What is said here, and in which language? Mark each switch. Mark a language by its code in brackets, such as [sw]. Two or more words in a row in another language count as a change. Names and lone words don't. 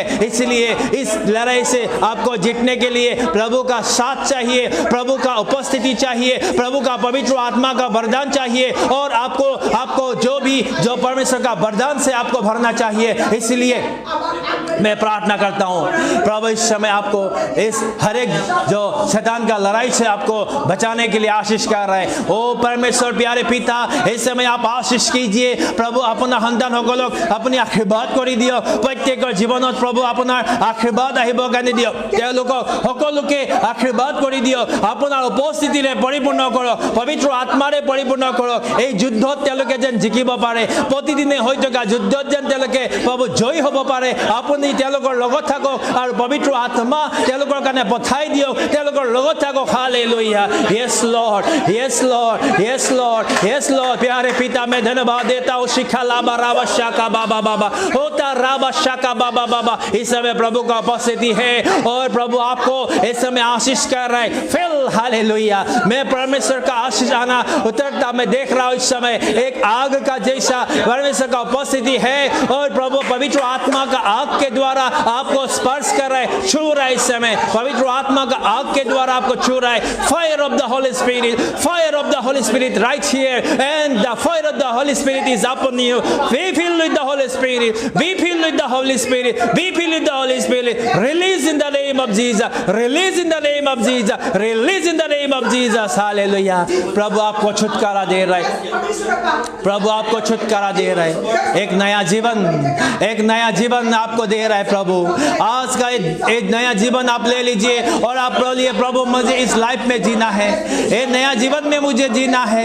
[hi] इसलिए इस लड़ाई से आपको जीतने के लिए प्रभु का साथ चाहिए, प्रभु का उपस्थिति चाहिए, प्रभु का पवित्र आत्मा का वरदान चाहिए, और आपको जो परमेश्वर का वरदान से आपको भरना चाहिए। इसलिए मैं प्रार्थना करता हूं प्रभु इस समय आपको इस हर एक जो शैतान का लड़ाई से आपको बचाने के लिए आशीष कर रहा है। ओ परमेश्वर प्यारे पिता, इस समय आप आशीष कीजिए प्रभु। [as] अपना সন্তান সকলক আপুনি আশীৰ্বাদ কৰি দিয়ক। প্ৰত্যেকৰ জীৱনত প্ৰভু আপোনাৰ আশীৰ্বাদ আহিব কাৰণে দিয়ক। তেওঁলোকক সকলোকে আশীৰ্বাদ কৰি দিয়ক। আপোনাৰ উপস্থিতিৰে পৰিপূৰ্ণ কৰক, পবিত্ৰ আত্মাৰে পৰিপূৰ্ণ কৰক। এই যুদ্ধত তেওঁলোকে যেন জিকিব পাৰে, প্ৰতিদিনে হৈ থকা যুদ্ধত যেন তেওঁলোকে প্ৰভু জয়ী হ'ব পাৰে। আপুনি তেওঁলোকৰ লগত থাকক আৰু পবিত্ৰ আত্মা তেওঁলোকৰ কাৰণে পঠাই দিয়ক। তেওঁলোকৰ লগত থাকক। हालेलुया। [en] Yes Lord, yes Lord, yes Lord, yes Lord. [hi] प्यारे पिता मैं धन्यवाद देता हूँ। शिखा लाबा राबा शाका बाबा बाबा होता राबा शाका बाबा बाबा। इस समय प्रभु का उपस्थिति है और प्रभु आपको इस समय आशीष कर रहा है। फिल हालेलुया। मैं परमेश्वर का आशीष आना उतरता मैं देख रहा हूँ। इस समय एक आग का जैसा परमेश्वर का उपस्थिति है और प्रभु पवित्र आत्मा का आग के द्वारा आपको स्पर्श कर रहा है, छू रहा है। इस समय पवित्र आत्मा का आग के द्वारा आपको छू रहा है। [en] Fire of the Holy Spirit, fire of the Holy Spirit right here, and the fire of the Holy Spirit is upon you. Be filled with the Holy Spirit, be filled with the Holy Spirit, be filled with the Holy Spirit. Release in the name of Jesus, release in the name of Jesus, release in the name of Jesus. Hallelujah. [hi] प्रभु आपको छुटकारा दे रहा है, प्रभु आपको छुटकारा दे रहा है। एक नया जीवन आपको दे रहा है प्रभु। आज का एक नया जीवन आप ले लीजिए और आप बोलिए प्रभु मुझे इस लाइफ में जीना है, ये नया जीवन में मुझे जीना है।